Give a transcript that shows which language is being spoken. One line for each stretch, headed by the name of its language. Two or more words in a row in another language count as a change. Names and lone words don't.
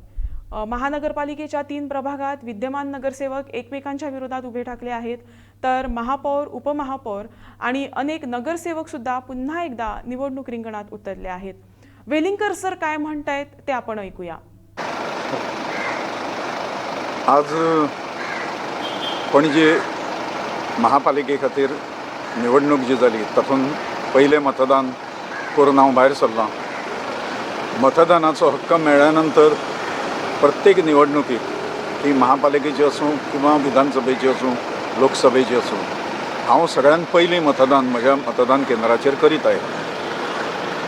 Marathi: महानगरपालिकेच्या 3 प्रभागात विद्यमान नगरसेवक एकमेकांच्या विरोधात उभे ठाकले आहेत, तर महापौर, उपमहापौर आणि अनेक नगरसेवक सुद्धा पुन्हा एकदा निवडणूक रिंगणात उतरले आहेत। वेलिंगकर सर काय म्हणतायत ते आपण ऐकूया।
Konkani: आज पणजे महापालिके खातीर निवडणूक जी जाली तातूंत पयलें मतदान करून हांव भायर सरलां। मतदानाचो हक्क मेळ्ळ्या नंतर प्रत्येक निवडणुकीक ती महापालिकेची आसूं किंवा विधानसभेची आसूं लोकसभेची आसूं हांव सगळ्यान पयलीं मतदान म्हज्या मतदान केंद्राचेर करीत आयलां।